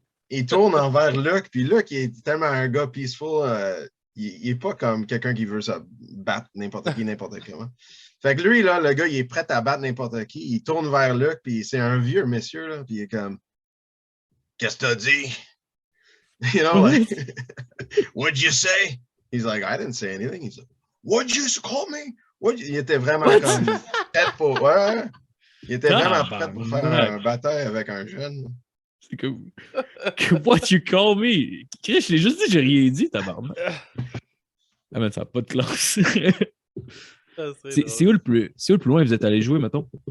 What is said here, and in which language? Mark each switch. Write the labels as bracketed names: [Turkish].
[French] Il tourne envers Luc, puis Luc, il est tellement un gars peaceful, il est pas comme quelqu'un qui veut ça battre n'importe qui, n'importe comment. Fait que lui, là, le gars, il est prêt à battre n'importe qui, il tourne vers Luc, puis c'est un vieux monsieur, là, puis il est comme, qu'est-ce que t'as dit? [English] You know, like, what'd you say? He's like, I didn't say anything. He's like, what'd you call me? [French] Il était vraiment comme prêt pour. Ouais. Il était vraiment prêt pour faire un bataille avec un jeune. C'est cool. [English] What you call me? [French] Chris, je l'ai juste dit, j'ai rien dit, tabarnak. Ah, mais ça n'a pas de classe. C'est où le plus loin que vous êtes allé jouer, mettons?